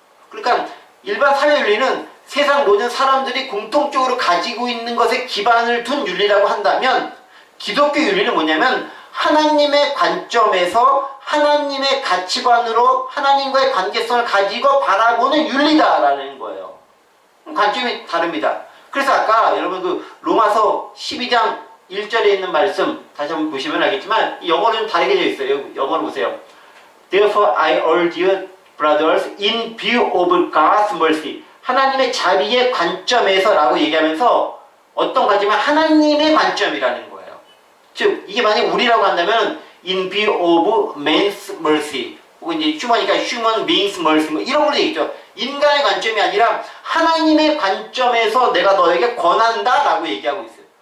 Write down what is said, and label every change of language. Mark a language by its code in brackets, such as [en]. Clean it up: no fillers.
[ko] 그러니까 일반 사회 윤리는 세상 모든 사람들이 공통적으로 가지고 있는 것에 기반을 둔 윤리라고 한다면 기독교 윤리는 뭐냐면 하나님의 관점에서 하나님의 가치관으로 하나님과의 관계성을 가지고 바라보는 윤리다라는 거예요. 관점이 다릅니다. 그래서 아까 여러분 그 로마서 12장 1절에 있는 말씀 다시 한번 보시면 알겠지만 영어로 좀 다르게 되어 있어요. 영어로 보세요. [en] Therefore I urge you, brothers, in view of God's mercy. [ko] 하나님의 자비의 관점에서 라고 얘기하면서 어떤 관점이면 하나님의 관점이라는 거예요. 즉 이게 만약 우리라고 한다면 [en] in view of man's mercy [ko] 혹은 이제 human이니까 [en] human beings mercy [ko] 뭐 이런 걸로 얘기죠. 인간의 관점이 아니라 하나님의 관점에서 내가 너에게 권한다 라고 얘기하고 있어요.